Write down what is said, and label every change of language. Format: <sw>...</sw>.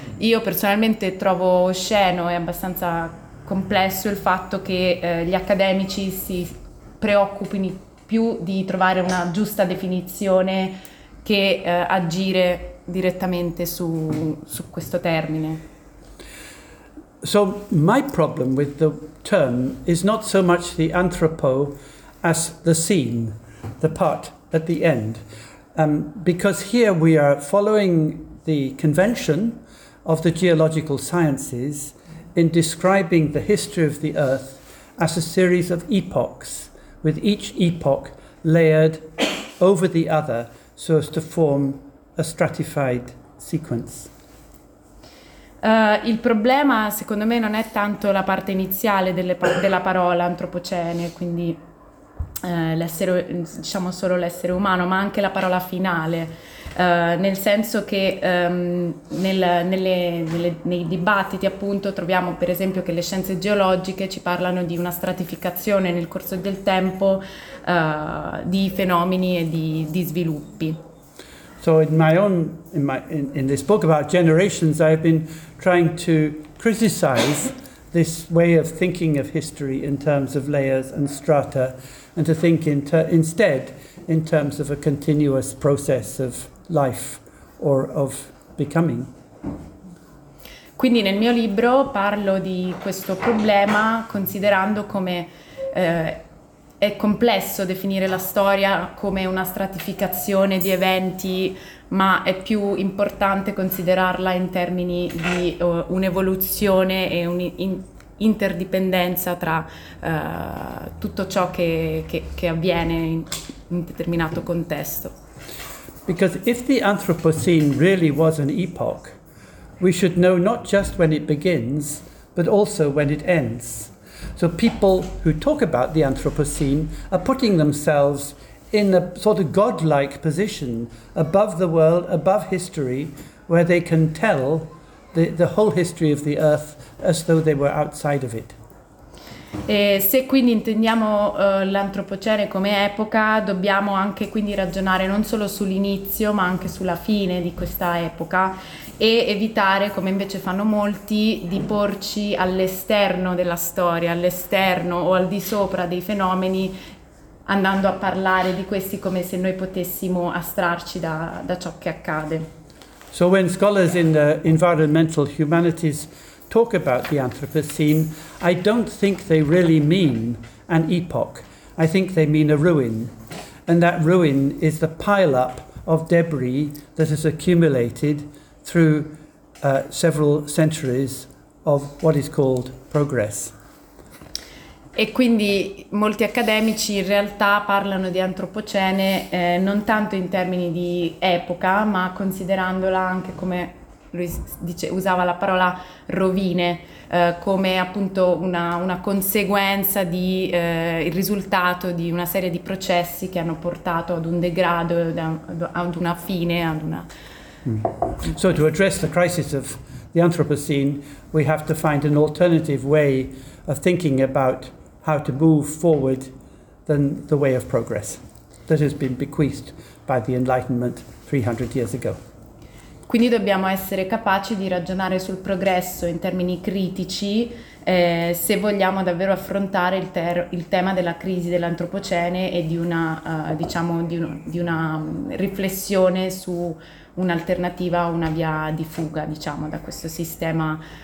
<it>Io personalmente trovo osceno e abbastanza complesso il fatto che gli accademici si preoccupino più di trovare una giusta definizione che agire direttamente su questo termine.</it> <en>So my problem with the term is not so much the anthropo as the scene, the part at the end, because here we are following the convention of the geological sciences in describing the history of the Earth as a series of epochs, with each epoch layered over the other so as to form a stratified sequence.</en> <it>Il problema, secondo me, non è tanto la parte iniziale della parola antropocene, quindi l'essere, diciamo solo l'essere umano, ma anche la parola finale, nel senso che nei dibattiti appunto troviamo per esempio che le scienze geologiche ci parlano di una stratificazione nel corso del tempo di fenomeni e di sviluppi.</it> <en>So in this book about generations I've been trying to criticize this way of thinking of history in terms of layers and strata, and to think instead in terms of a continuous process of life or of becoming.</en> <it>Quindi nel mio libro parlo di questo problema considerando come è complesso definire la storia come una stratificazione di eventi, ma è più importante considerarla in termini di un'evoluzione e un'interdipendenza tra tutto ciò che avviene in un determinato contesto.</it> <en>Because if the Anthropocene really was an epoch, we should know not just when it begins, but also when it ends. So people who talk about the Anthropocene are putting themselves in a sort of godlike position above the world, above history, where they can tell the whole history of the earth as though they were outside of it.</en> <it>E se quindi intendiamo l'antropocene come epoca, dobbiamo anche quindi ragionare non solo sull'inizio ma anche sulla fine di questa epoca e evitare, come invece fanno molti, di porci all'esterno della storia, all'esterno o al di sopra dei fenomeni, andando a parlare di questi come se noi potessimo astrarci da ciò che accade.</it> <en>So when scholars in the environmental humanities talk about the Anthropocene, I don't think they really mean an epoch. I think they mean a ruin. And that ruin is the pile-up of debris that has accumulated through several centuries of what is called progress.</en> <it>E quindi molti accademici in realtà parlano di antropocene non tanto in termini di epoca, ma considerandola anche come lui dice, usava la parola rovine, come appunto una conseguenza di il risultato di una serie di processi che hanno portato ad un degrado, ad una fine, ad una.</it> <en>So to address the crisis of the Anthropocene, we have to find an alternative way of thinking about how to move forward than the way of progress that has been bequeathed by the Enlightenment 300 years ago.</en> <it>Quindi dobbiamo essere capaci di ragionare sul progresso in termini critici se vogliamo davvero affrontare il tema della crisi dell'antropocene e di una diciamo di una riflessione su un'alternativa, una via di fuga, diciamo, da questo sistema,</it>